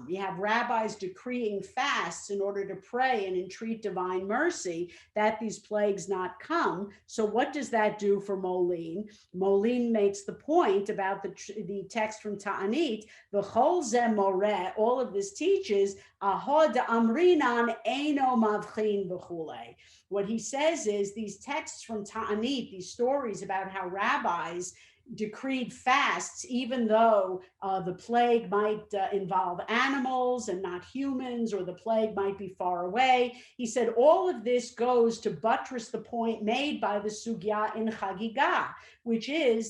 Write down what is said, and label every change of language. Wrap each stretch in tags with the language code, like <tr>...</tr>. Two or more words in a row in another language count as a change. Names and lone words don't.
<en>You have rabbis decreeing fasts in order to pray and entreat divine mercy that these plagues not come. So what does that do for Molin? Molin makes the point about the text from Ta'anit,</en> <he>וכל זה מורה,</he> <en>all of this teaches,</en> <arc>אחוד אמרינן אינו מבחין וכולי.</arc> <en>What he says is these texts from Ta'anit, these stories about how rabbis decreed fasts, even though the plague might involve animals and not humans, or the plague might be far away. He said all of this goes to buttress the point made by the Sugya in Chagigah, which is</en>